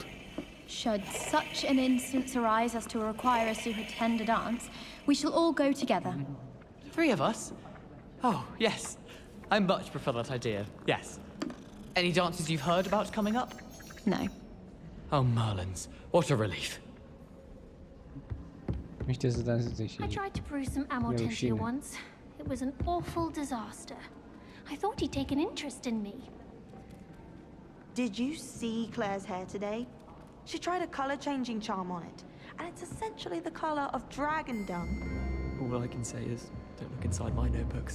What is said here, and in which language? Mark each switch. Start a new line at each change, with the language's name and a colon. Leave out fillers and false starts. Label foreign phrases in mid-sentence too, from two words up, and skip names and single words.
English: Should such an instance arise as to require us to attend a dance, we shall all go together. 3 of us? Oh, yes. I much prefer that idea. Yes. Any dances you've heard about coming up? No. Oh, Merlins. What a relief.
Romanian: Niște să danseze și...
English: I tried to brew some amortentia
Romanian: rușine.
English: once. It was an awful disaster. I thought he'd take an interest in me. Did you see Claire's hair today? She tried a color-changing charm on it, and it's essentially the color of dragon dung. All I can say is, don't look inside my notebooks.